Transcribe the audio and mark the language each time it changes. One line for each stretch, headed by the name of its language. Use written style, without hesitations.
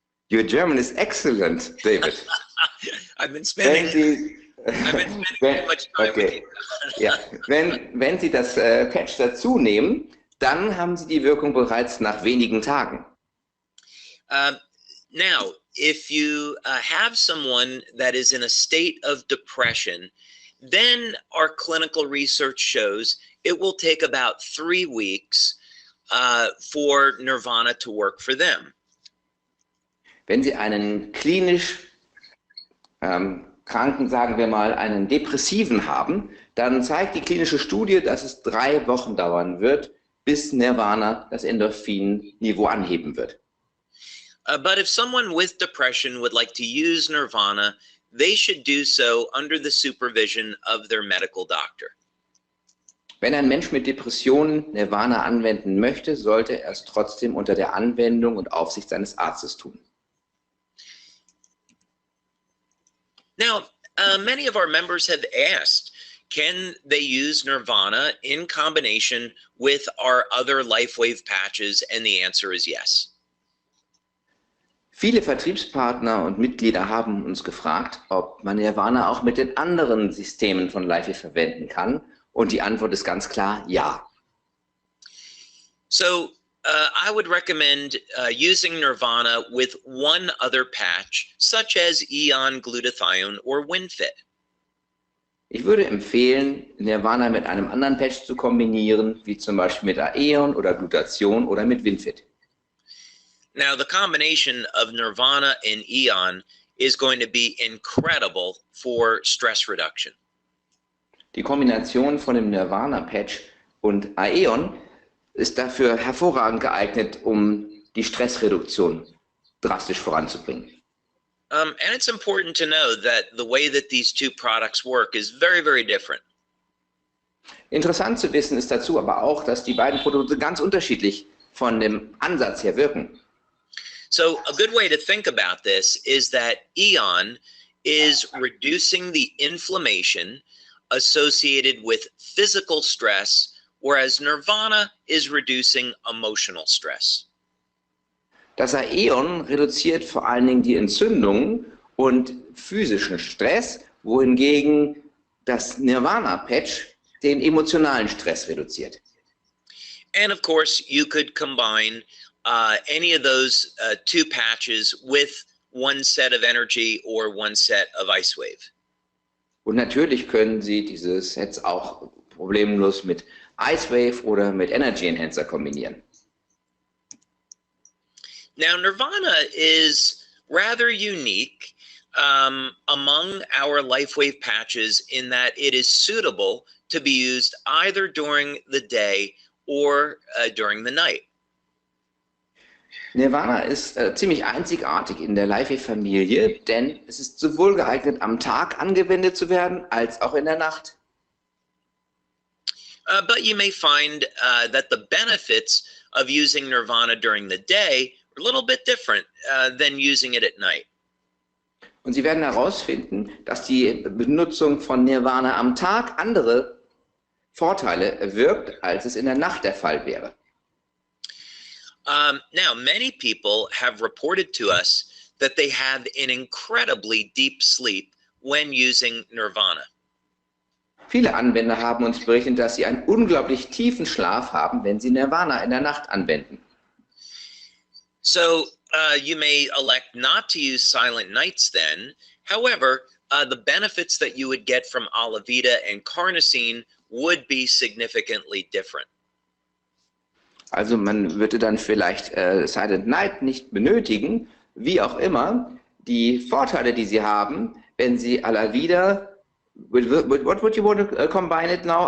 English: Your German is excellent, David. I've been spending too much time with you.
German: Ja, wenn Sie das Patch dazu nehmen, dann haben Sie die Wirkung bereits nach wenigen Tagen.
English: Now, if you have someone that is in a state of depression, then our clinical research shows it will take about 3 weeks for Nirvana to work for them.
German: Wenn Sie einen klinisch Kranken, sagen wir mal, einen Depressiven haben, dann zeigt die klinische Studie, dass es 3 Wochen dauern wird, bis Nirvana das Endorphin-Niveau anheben wird.
English: But if someone with depression would like to use Nirvana, they should do so under the supervision of their medical doctor.
German: Wenn ein Mensch mit Depressionen Nirvana anwenden möchte, sollte er es trotzdem unter der Anwendung und Aufsicht seines Arztes tun.
English: Now, many of our members have asked, can they use Nirvana in combination with our other LifeWave patches? And the answer is yes.
German: Viele Vertriebspartner und Mitglieder haben uns gefragt, ob man Nirvana auch mit den anderen Systemen von LifeWave verwenden kann. Und die Antwort ist ganz klar, ja.
English: So, I would recommend using Nirvana with one other patch, such as Eon Glutathione or WinFit.
German: Ich würde empfehlen, Nirvana mit einem anderen Patch zu kombinieren, wie zum Beispiel mit Aeon oder Glutathion oder mit WinFit.
English: Now, the combination of Nirvana and Eon is going to be incredible for stress reduction.
German: Die Kombination von dem Nirvana-Patch und Aeon ist dafür hervorragend geeignet, um die Stressreduktion drastisch voranzubringen.
English: And it's important to know that the way that these two products work is very, very different.
German: Interessant zu wissen ist dazu aber auch, dass die beiden Produkte ganz unterschiedlich von dem Ansatz her wirken.
English: So a good way to think about this is that Eon is reducing the inflammation associated with physical stress, whereas Nirvana is reducing emotional stress.
German: Das Aeon reduziert vor allen Dingen die Entzündungen und physischen Stress, wohingegen das Nirvana-Patch den emotionalen Stress reduziert.
English: And of course, you could combine any of those 2 patches with one set of energy or one set of IceWave.
German: Und natürlich können Sie diese Sets auch problemlos mit IceWave oder mit Energy Enhancer kombinieren.
English: Now, Nirvana is rather unique among our LifeWave patches in that it is suitable to be used either during the day or during the night.
German: Nirvana ist ziemlich einzigartig in der LifeWave-Familie, denn es ist sowohl geeignet, am Tag angewendet zu werden, als auch in der Nacht.
English: But you may find that the benefits of using Nirvana during the day are a little bit different than using it at night.
German: Und Sie werden herausfinden, dass die Benutzung von Nirvana am Tag andere Vorteile wirkt, als es in der Nacht der Fall wäre.
English: Now, many people have reported to us that they have an incredibly deep sleep when using Nirvana.
German: Viele Anwender haben uns berichtet, dass sie einen unglaublich tiefen Schlaf haben, wenn sie Nirvana in der Nacht anwenden.
English: So you may elect not to use silent nights then. However, the benefits that you would get from Alavida and Carnosine would be significantly different.
German: Also man würde dann vielleicht Silent Night nicht benötigen, wie auch immer. Die Vorteile, die sie haben, wenn sie Alavida,
English: what would you want to combine it now?